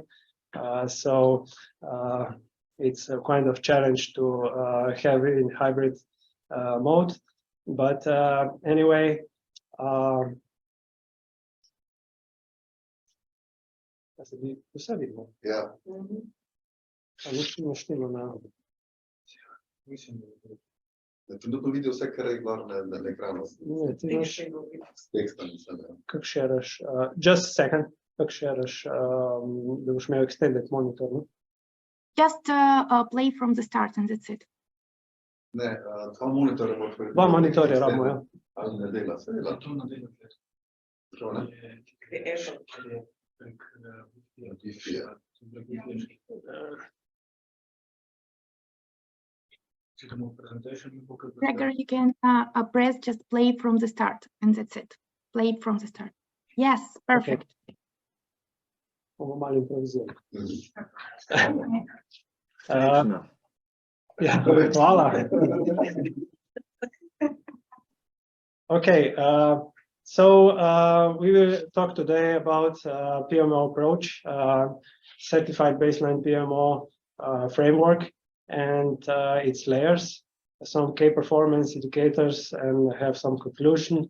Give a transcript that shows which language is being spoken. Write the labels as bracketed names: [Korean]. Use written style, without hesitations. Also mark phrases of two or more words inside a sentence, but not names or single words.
[English] So it's a kind of challenge to have it in hybrid mode. But anyway, Yeah. [Slovenian] Trenutno vidijo vse, kar je gor na ekranu. Ne, ti imaš S tekstom mislim, ja. kako šeraš, [English] just a second, [Slovenian] kako šeraš, da boš imel [English] extended monitor, [Slovenian] no? [English] Just play from the start and that's it. [Slovenian] Ne, dva monitorja moraš priti. Dva monitorja rabimo, ja. Ali ne dela, se dela. To ne dela. To ne? Wi-Fi. [English] Gregor, you can press just play from the start and that's it. Play it from the start. Yes, perfect. [Slovenian] Bomo malo improvizirali. Mhm. Ja, hvala. [English] Okay, so we will talk today about PMO approach, certified baseline PMO framework and its layers, some key performance indicators, and have some conclusion.